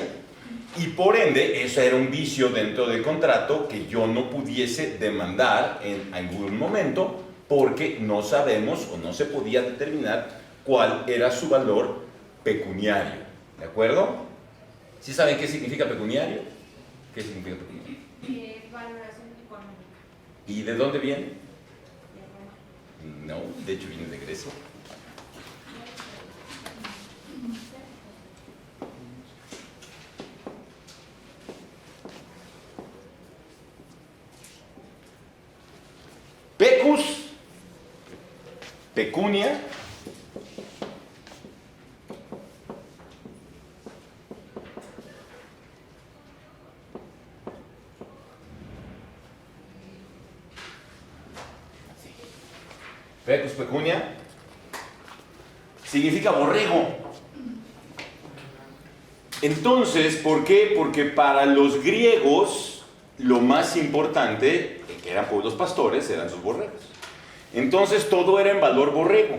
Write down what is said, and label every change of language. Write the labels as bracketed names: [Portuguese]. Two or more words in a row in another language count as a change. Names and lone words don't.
[Spanish] Y por ende, eso era un vicio dentro del contrato que yo no pudiese demandar en algún momento porque no sabemos o no se podía determinar cuál era su valor pecuniario. ¿De acuerdo? ¿Sí saben qué significa pecuniario? ¿Qué significa pecuniario? Valoración económica. ¿Y de dónde viene? De Roma. No, de hecho viene de Grecia. [Latin] Pecus, pecunia, pecus, pecunia, [Spanish] significa borrego. Entonces, ¿por qué? Porque para los griegos lo más importante, que eran pueblos pastores, eran sus borregos. Entonces todo era en valor borrego.